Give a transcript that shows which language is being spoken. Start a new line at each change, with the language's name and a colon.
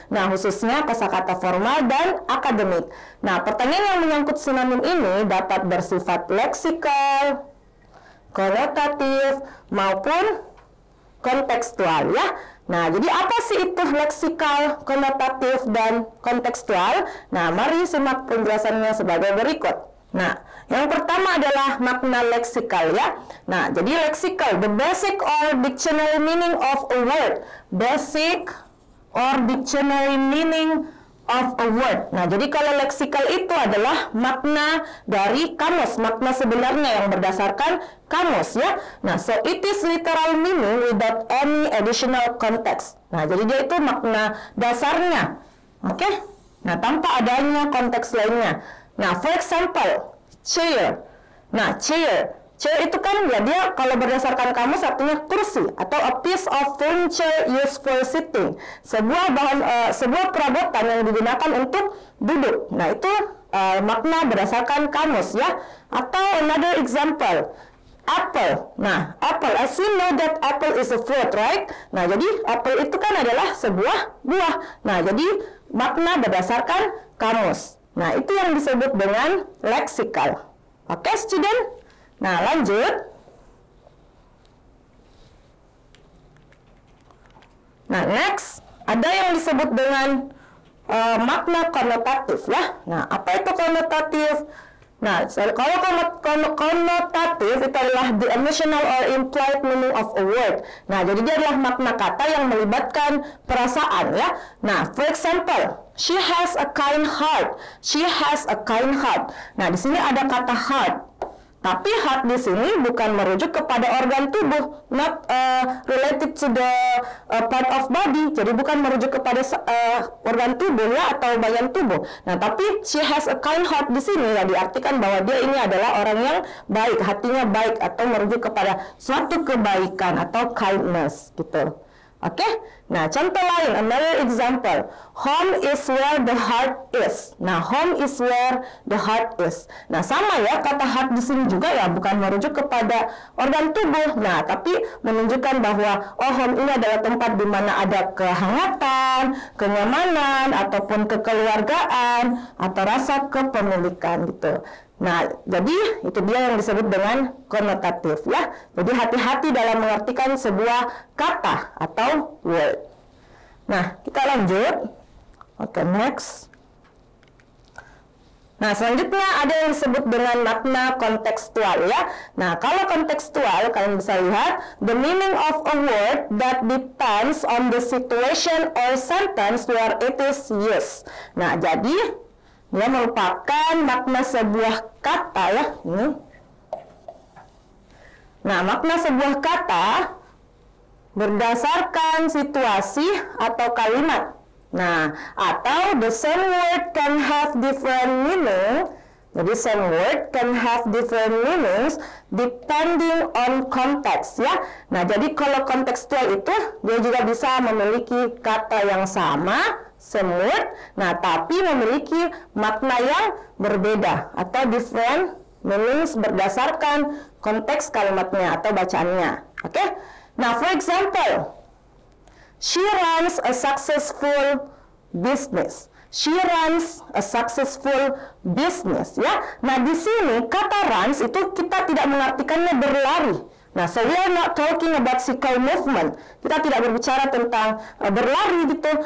Indonesian: Nah, khususnya kosakata formal dan akademik. Nah, pertanyaan yang menyangkut sinonim ini dapat bersifat leksikal, konotatif maupun kontekstual ya. Nah, jadi apa sih itu leksikal, konotatif, dan kontekstual? Nah, mari simak penjelasannya sebagai berikut. Nah, yang pertama adalah makna leksikal ya.
English: Nah, jadi leksikal, the basic or dictionary meaning of a word. Basic or dictionary meaning of a word.
Indonesian: Nah, jadi kalau leksikal itu adalah makna dari kamus, makna sebenarnya yang berdasarkan kamus ya.
English: Nah, so it is literal meaning without any additional context.
Indonesian: Nah, jadi dia itu makna dasarnya. Oke? Nah, tanpa adanya konteks lainnya. Nah, for example, chair. Nah, chair itu kan ya dia kalau berdasarkan kamus artinya kursi atau
English: a piece of furniture used for sitting.
Indonesian: Sebuah perabotan yang digunakan untuk duduk. Nah, itu makna berdasarkan kamus ya.
English: Atau another example, apple. Nah, apple, as you know that apple is a fruit, right?
Indonesian: Nah, jadi apple itu kan adalah sebuah buah. Nah, jadi makna berdasarkan kamus. Nah, itu yang disebut dengan leksikal. Oke, student? Nah, lanjut. Nah, next, ada yang disebut dengan makna konotatif ya. Nah, apa itu konotatif? Nah, kalau konotatif itu adalah
English: the emotional or implied meaning of a word.
Indonesian: Nah, jadi dia adalah makna kata yang melibatkan perasaan ya.
English: Nah, for example, she has a kind heart. She has a kind heart. Nah,
Indonesian: di sini ada kata
English: heart.
Indonesian: Tapi heart di sini bukan merujuk kepada organ tubuh,
English: not related to the part of body.
Indonesian: Jadi bukan merujuk kepada organ tubuh ya atau bagian tubuh. Nah, tapi
English: she has a kind heart
Indonesian: di sini ya diartikan bahwa dia ini adalah orang yang baik, hatinya baik atau merujuk kepada suatu kebaikan atau kindness gitu. Oke? Nah, contoh lain,
English: another example. Home is where the heart is. Nah, home is where the heart is.
Indonesian: Nah, sama ya, kata heart di sini juga ya, bukan merujuk kepada organ tubuh. Nah, tapi menunjukkan bahwa, oh, home ini adalah tempat di mana ada kehangatan, kenyamanan, ataupun kekeluargaan, atau rasa kepemilikan gitu. Nah, jadi itu dia yang disebut dengan konotatif ya. Jadi hati-hati dalam mengartikan sebuah kata atau word. Nah, kita lanjut. Oke, next. Nah, selanjutnya ada yang disebut dengan makna kontekstual ya.
English: Nah,
Indonesian: kalau kontekstual kalian bisa lihat
English: the meaning of a word that depends on the situation or sentence where it is used.
Indonesian: Nah, jadi dia merupakan makna sebuah kata ya. Ini. Nah, makna sebuah kata berdasarkan situasi atau kalimat. Nah, atau
English: the same word can have different meaning Jadi same word can have different meanings depending on context ya.
Indonesian: Nah, jadi kalau kontekstual itu dia juga bisa memiliki kata yang sama, same word, nah tapi memiliki makna yang berbeda atau different meanings berdasarkan konteks kalimatnya atau bacaannya. Oke?
English: Nah, for example, she runs a successful business. She runs a successful business ya.
Indonesian: Nah, di sini kata runs itu kita tidak mengartikannya berlari.
English: Nah, so we are not talking about cycle movement.
Indonesian: Kita tidak berbicara tentang berlari gitu.